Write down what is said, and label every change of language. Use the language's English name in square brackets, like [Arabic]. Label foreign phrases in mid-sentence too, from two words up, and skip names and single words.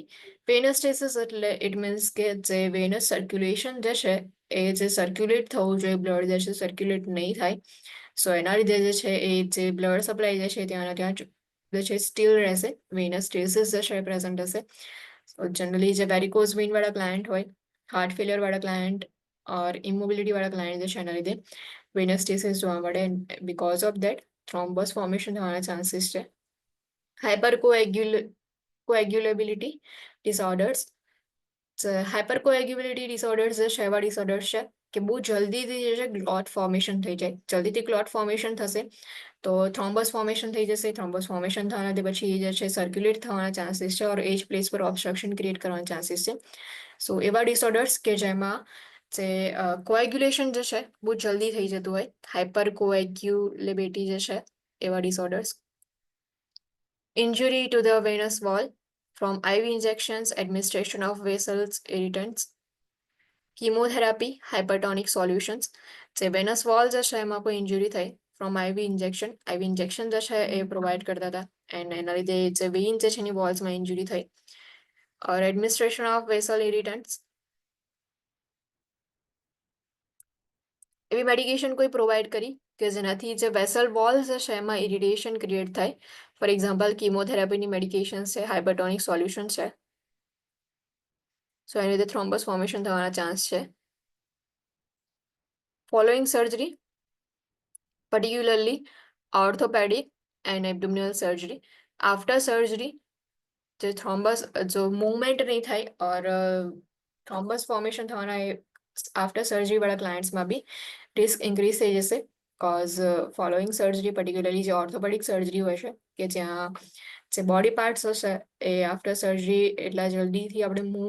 [English] venous stasis [Gujarati] એટલે [English] it means [Gujarati] કે જે [English] venous circulation [Gujarati] જે છે એ જે સર્ક્યુલેટ થવું જોઈએ બ્લડ જે છે સર્ક્યુલેટ નહીં થાય સો એના લીધે જે છે એ જે [English] blood supply [Gujarati] જે છે ત્યાં જે છે સ્ટીલ રહેશે. [English] venous stasis [Gujarati] જે છે પ્રેઝન્ટ હશે. સો જનરલી જે [English] varicose vein [Gujarati] વાળા ક્લાયન્ટ હોય, [English] heart failure [Gujarati] વાળા ક્લાયન્ટ [English] or immobility [Gujarati] વાળા ક્લાયન્ટ જે છે એના લીધે [English] venous stasis [Gujarati] જોવા મળે [English] because of that thrombus formation [Gujarati] થવાના ચાન્સીસ છે. [English] Hypercoagulability disorders. Hypercoagulability disorders [Gujarati] જે છે એવા ડિસઓર્ડર્સ છે કે બહુ જલ્દીથી જે છે [English] clot formation [Gujarati] થઈ જાય. જલ્દીથી [English] clot formation [Gujarati] થશે તો [English] thrombus formation [Gujarati] થઈ જશે. [English] thrombus formation [Gujarati] થવાના પછી જે છે સર્ક્યુલેટ થવાના ચાન્સીસ છે ઓર એજ પ્લેસ પર [English] obstruction create [Gujarati] કરવાના ચાન્સીસ છે. સો એવા ડિસઓર્ડર્સ કે જેમાં જે કોએગ્યુલેશન જે છે બહુ જલ્દી થઈ જતું હોય, હાઇપરકોએગ્યુલેબિલિટી જે છે એવા ડિસઓર્ડર્સ. [English] Injury to the venous wall from IV injections, administration of vessels, irritants, chemotherapy, hypertonic solutions. [Gujarati] જે [English] venous wall [Gujarati] જે છે એમાં કોઈ ઇન્જુરી થઈ [English] from IV injection [Gujarati] જે છે એ પ્રોવાઈડ કરતા હતા એન્ડ એના લીધે જે વેઇન જે છે એની વોલ્સમાં ઇન્જુરી થઈ [English] or administration of vessel irritants [Gujarati] એવી મેડિકેશન કોઈ પ્રોવાઈડ કરી કે જેનાથી જે [English] vessel walls [Gujarati] જે છે એમાં [English] irritation create [Gujarati] થાય. [English] for example [Gujarati] કીમોથેરાપીની મેડિકેશન છે, [English] hypertonic solution [Gujarati] છે. સો એની લીધે [English] thrombus formation [Gujarati] થવાના ચાન્સ છે. [English] following surgery particularly orthopedic and abdominal surgery. After surgery [Gujarati] જે થ્રોમ્બસ જો મૂવમેન્ટ નહીં થાય ઓર [English] thrombus formation [Gujarati] થવાના [English] after surgery [Gujarati] વાળા ક્લાયન્ટ્સમાં બી [English] risk increase [Gujarati] થઈ જશે [English] cause following surgery particularly [Gujarati] જે [English] orthopedic surgery [Gujarati] હોય છે કે જ્યાં જે [English] body parts [Gujarati] હશે એ [English] after surgery [Gujarati] એટલા જલ્દીથી આપણે મૂવ